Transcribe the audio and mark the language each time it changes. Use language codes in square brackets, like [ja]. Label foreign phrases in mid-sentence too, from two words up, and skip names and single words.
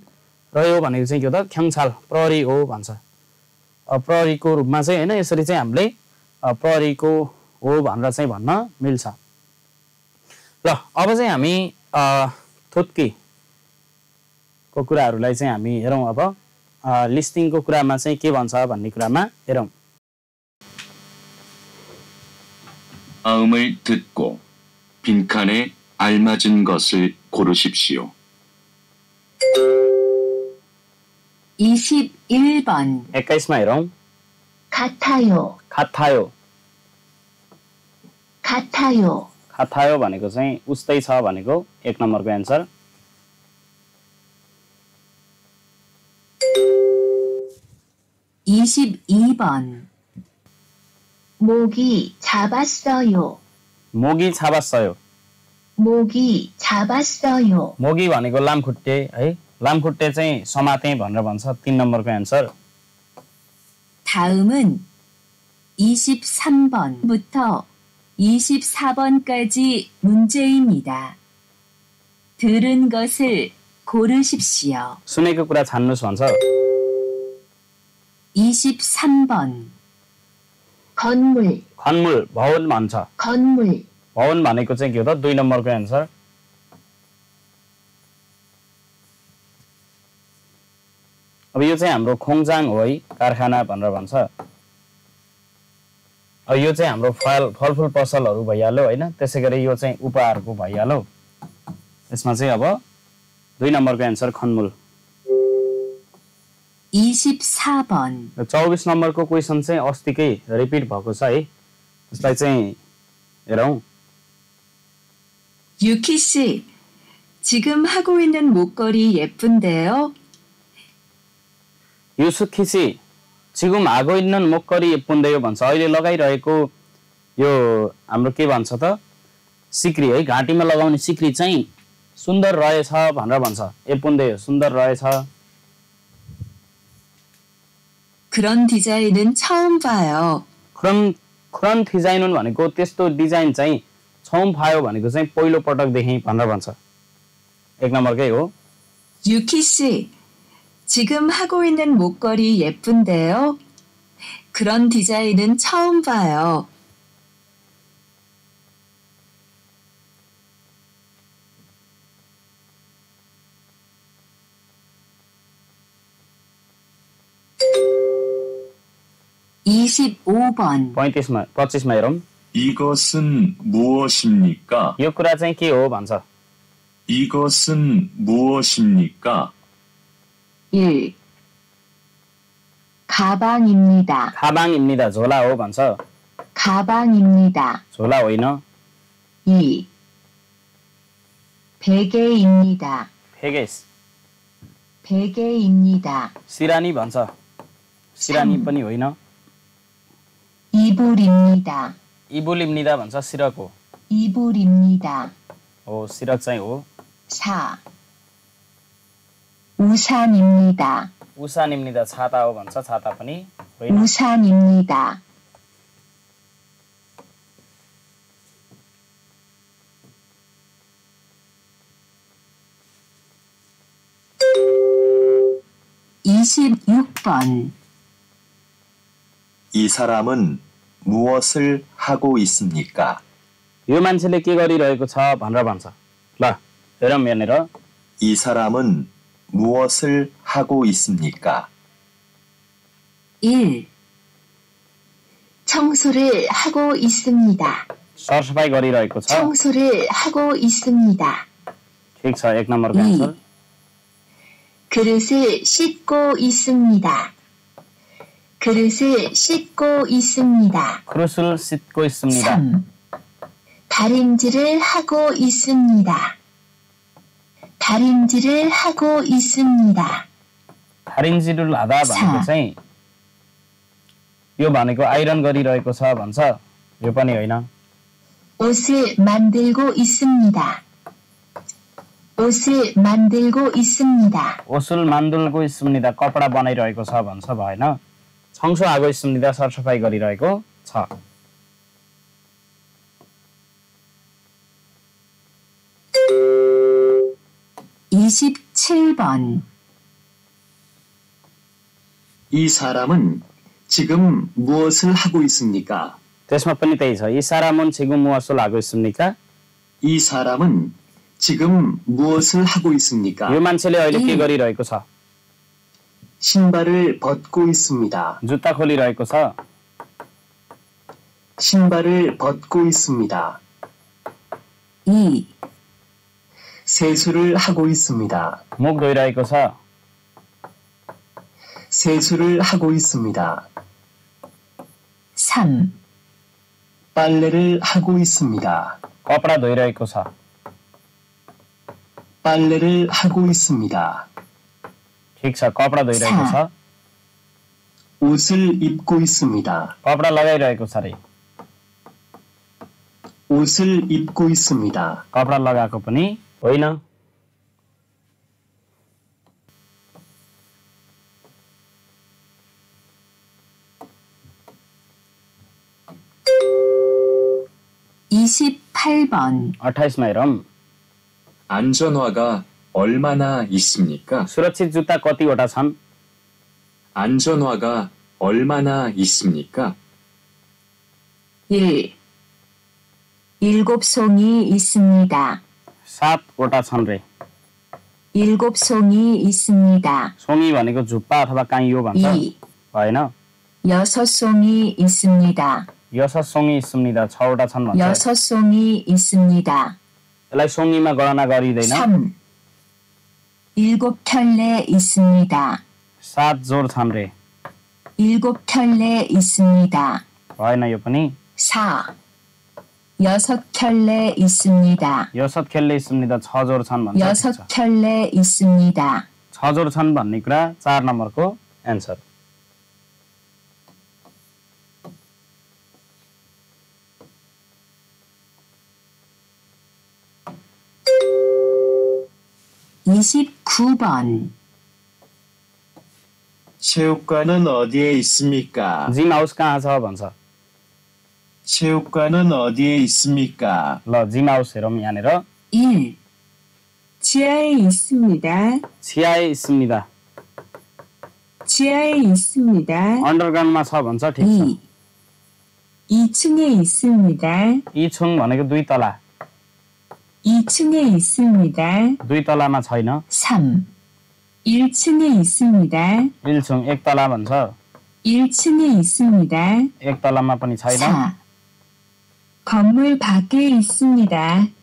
[ne] र यो भनेको चाहिँ के हो त ख्याङछाल प्रहरी हो भन्छ। प्रहरीको रूपमा चाहिँ हैन, यसरी चाहिँ हामीले प्रहरीको हो भनेर चाहिँ भन्न मिल्छ। ल अब चाहिँ हामी थुत्कीको कुराहरूलाई चाहिँ हामी हेरौँ। अब लिस्टिङको कुरामा चाहिँ के भन्छ भन्ने कुरामा हेरौँ। [ko] 다음을 듣고 빈칸에 알맞은 것을 고르십시오. 21번 [ne] 21मा हेरौँ। [ko] 같아요. खाथायो, 같아요. [ne] खाथायो भनेको चाहिँ उस्तै छ भनेको 1 नम्बरको एन्सर। [ko] 22번 모기 잡았어요. 모기 잡았어요, 모기 잡았어요. [ne] मोगी भनेको लामखुट्टे है, लामखुट्टे चाहिँ समाते भनेर भन्छ। 3 नम्बरको एन्सर। [ko] 다음은 23번부터 24번까지 문제입니다. 들은 것을 고르십시오. [ne] सुनेको कुरा छान्नुस् भन्छ। [ko] 23번 건물, [ne] खन्मुल भवन भन्छ। [ko] 건물, [ne] भवन भनेको चाहिँ के हो त 2 नम्बरको एन्सर। अब यो चाहिँ हाम्रो खोङजाङ हो है, कारखाना भनेर भन्छ। अब यो चाहिँ हाम्रो फलफुल पसलहरू भइहाल्यो होइन। त्यसै गरी यो चाहिँ उपहारको भइहाल्यो। यसमा चाहिँ अब 2 नम्बरको एन्सर खन्मुल। [ko] 24번 [ne] 24 नम्बरको क्वेसन चाहिँ अस्तिकै रिपिट भएको छ है। यसलाई चाहिँ हेरौँ। [ko] 유키 씨, 지금 하고 있는 목걸이 예쁜데요? युसुखिसी 지금 하고 있는 목걸이 예쁜데요 भन्छ। [ne] अहिले लगाइरहेको यो हाम्रो के भन्छ त सिक्री है, घाँटीमा लगाउने सिक्री चाहिँ सुन्दर रहेछ भनेर भन्छ। 예쁜데요 सुन्दर रहेछ। [ko] 그런 디자인은 처음 봐요. 그런 디자인 [ne] भनेको त्यस्तो डिजाइन चाहिँ [ko] 처음 봐요 [ne] भनेको चाहिँ पहिलो पटक देखेँ भनेर भन्छ। 1 नम्बरकै हो। [ko] 유키 씨, 지금 하고 있는 목걸이 예쁜데요? 그런 디자인은 처음 봐요. (25번) [ne] 25मा हेरौँ। [ko] 이것은 무엇입니까? [ne] यो कुरा चाहिँ के हो भन्छ। [ko] 이것은 무엇입니까? 1. 가방입니다. [ne] 가방입니다 झोला हो भन्छ। [ko] 가방입니다. [ne] झोला होइन [ko] 2. 베개입니다. फेगेस 베개입니다. [ne] सिरानी भन्छ सिरानी [ko] 참. [ne] पनि होइन [ko] 이불입니다. [ne] इबुलिम्निदा भन्छ सिरक हो [ko] 이불입니다. [ne] हो सिरक चाहिँ हो [ko] 4. 우산입니다. [ne] उसानिम्निदा छाता हो भन्छ छाता पनि होइन [ko] 우산입니다. (26번) 이 사람은 무엇을 하고 있습니까? [ne] यो मान्छेले के गरिरहेको छ भनेर भन्छ ल हेरौँ यहाँनिर [ko] 이 사람은 무엇을 하고 있습니까? 1. 청소를 하고 있습니다. [ne] सरसफाइ गरिरहेको छ [ko] 청소를 하고 있습니다. [ne] ठिक छ 1 नम्बरको 2. एन्सर [ko] 그릇을 씻고 있습니다. 그릇을 씻고 있습니다. 크루슬 씻고 있습니다 3. 다림질을 하고 있습니다. 다림질을 하고 있습니다. 다림질을 하다 [ne] भनेको चाहिँ यो भनेको आइरन गरिरहेको छ भन्छ यो पनि होइन [ko] 옷을 만들고 있습니다. 옷을 만들고 있습니다. 옷을 만들고 있습니다 [ne] कपडा बनाइरहेको छ भन्छ भएन [ko] 청소하고 있습니다 [ne] सरसफाइ गरिरहेको छ [ko] 27번 이 사람은 지금 무엇을 하고 있습니까? [ne] त्यसमा पनि त्यही छ [ko] 이 사람은 지금 무엇을 하고 있습니까? 이 사람은 지금 무엇을 하고 있습니까? [ne] यो मान्छेले अहिले के गरिरहेको छ [ko] 신발을 벗고 있습니다. [ne] जुत्ता खोलिरहेको छ [ko] 신발을 벗고 있습니다. 2. 세수를 하고 있습니다. [ne] मुख धोइरहेको छ [ko] 세수를 하고 있습니다. 3. 빨래를 하고 있습니다. [ne] कपडा धोइरहेको छ [ko] 빨래를 하고 있습니다. [ne] ठिक छ कपडा धोइरहेको छ [ko] 옷을 입고 있습니다. [ne] कपडा लगाइरहेको छ रे [ko] 옷을 입고 있습니다. [ne] कपडा लगाएको पनि होइन [ko] 28번 [ne] 28मा हेरौँ [ko] 안전화가 얼마나 있습니까? [ne] सुरक्षित जुत्ता कतिवटा छन् [ko] 안전화가 얼마나 있습니까? 1. 7송이 있습니다. [ne] 7वटा छन् रे [ko] 7송이 있습니다. [ne] सोमी भनेको जुप्पा अथवा काइयो भन्छ 2. होइन [ko] 6송이 있습니다. 6송이 있습니다 [ne] 6वटा छन् भन्छ [ko] 6송이 있습니다. [ne] यसलाई सोङीमा गणना गरिँदैन [ko] 3. 7켤레 있습니다. [ne] 7 जोड छन् रे [ko] 7켤레 있습니다. [ne] भएन यो पनि [ko] 4. 6켤레 있습니다. [ne] 6 [ko] 켤레 있습니다 [ne] 6 जोड छन् भन्छ [ko] 6켤레 있습니다. [ne] 6 जोड छन् भन्ने कुरा 4 नम्बरको एन्सर [ko] 29번 체육관은 어디에 있습니까? [en] gym house [ne] कहाँ छ भन्छ [ko] 체육관은 어디에 있습니까? [ne] ल [en] gym house [ne] हेरौँ यहाँनिर [ko] 1. 지하에 있습니다. छियाए 있습니다 지하에 있습니다. [ne] अन्डरग्राउन्डमा छ भन्छ ठिक छ [ko] 2. 2층에 있습니다. [ne] इछुङ भनेको 2 तला [ko] 2층에 있습니다. [ne] 2 तलामा छैन [ko] 3. 1층에 있습니다. [ne] 1층 1 तला भन्छ [ko] 1층에 있습니다. [ne] 1 तलामा पनि छैन [ko] 4. 건물 밖에 있습니다.